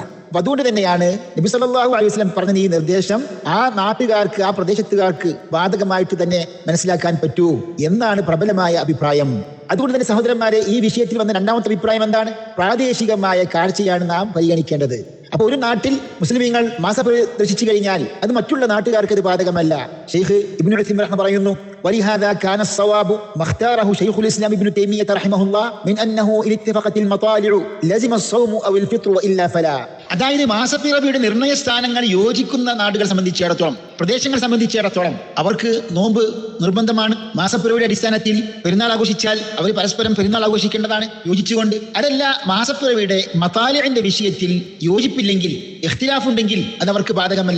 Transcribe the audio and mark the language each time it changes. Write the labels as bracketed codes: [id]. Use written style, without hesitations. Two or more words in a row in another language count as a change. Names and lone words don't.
[ml] അതുകൊണ്ട് തന്നെയാണ് നബി [ar] صلى الله عليه وسلم [ml] പറഞ്ഞ ഈ നിർദ്ദേശം ആ നാട്ടുകാർക്ക്, ആ പ്രദേശത്തുകാർക്ക് ബാധകമായിട്ട് തന്നെ മനസ്സിലാക്കാൻ പറ്റൂ എന്നാണ് പ്രബലമായ അഭിപ്രായം. അതുകൊണ്ട് തന്നെ സഹോദരന്മാരെ, ഈ വിഷയത്തിൽ വന്ന രണ്ടാമത്തെ അഭിപ്രായം എന്താണ്? പ്രാദേശികമായ കാഴ്ചയാണ് നാം പരിഗണിക്കേണ്ടത്. അപ്പൊ ഒരു നാട്ടിൽ മുസ്ലിമീങ്ങൾ മാസപ്പിറവി ദർശിച്ചു കഴിഞ്ഞാൽ അത് മറ്റുള്ള നാട്ടുകാർക്ക് അത് ബാധകമല്ല. ഷെയ്ഖ് ഇബ്നു ഉസൈമീൻ റഹ്മഹുല്ലാഹ് പറയുന്നു, [ar] ولهذا كان الصواب ما اختاره شيخ الإسلام ابن تيمية رحمه الله من أنه إن اتفقت المطالع لزم الصوم أو الفطر وإلا فلا. [ml] അതായത് മാസപ്പിറവിയുടെ നിർണയ സ്ഥാനങ്ങൾ യോജിക്കുന്ന നാടുകൾ സംബന്ധിച്ചിടത്തോളം, പ്രദേശങ്ങൾ സംബന്ധിച്ചിടത്തോളം അവർക്ക് നോമ്പ് നിർബന്ധമാണ്. മാസപ്പിറവിയുടെ അടിസ്ഥാനത്തിൽ പെരുന്നാൾ ആഘോഷിച്ചാൽ അവർ പരസ്പരം പെരുന്നാൾ ആഘോഷിക്കേണ്ടതാണ് യോജിച്ചുകൊണ്ട്. അതല്ല, മാസപ്പിറവിയുടെ മതാലിഇന്റെ വിഷയത്തിൽ യോജിപ്പില്ലെങ്കിൽ, ഇഖ്തിലാഫ് ഉണ്ടെങ്കിൽ അത് അവർക്ക് ബാധകമല്ല.